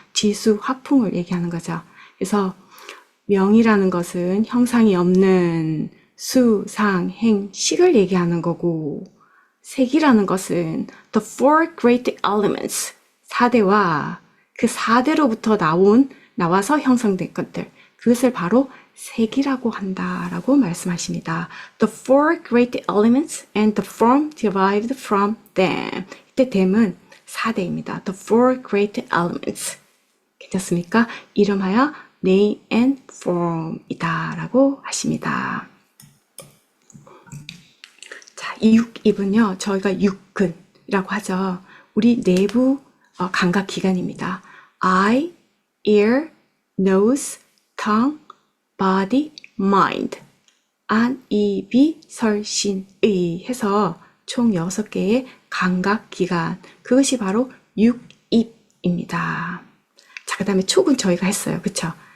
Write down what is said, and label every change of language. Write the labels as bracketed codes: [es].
[ko] 지수, 화풍을 얘기하는 거죠. 그래서 명이라는 것은 형상이 없는 수, 상, 행, 식을 얘기하는 거고 색이라는 것은 [en] the four great elements [ko] 4대와 그 4대로부터 나와서 형성된 것들 그것을 바로 색이라고 한다라고 말씀하십니다. [en] The four great elements and the form derived from them. [ko] 이때 them은 4대입니다. [en] The four great elements. [ko] 괜찮습니까? 이름하여 name and form이다 라고 하십니다. 자, 이 6입은요. 저희가 육근이라고 하죠. 우리 내부 감각기관입니다. [en] eye, ear, nose, tongue, body, mind. [ko] 안, 이, 비, 설, 신, 의 해서 총 6개의 감각기관. 그것이 바로 육입입니다. 자, 그 다음에 촉은 저희가 했어요. 그쵸?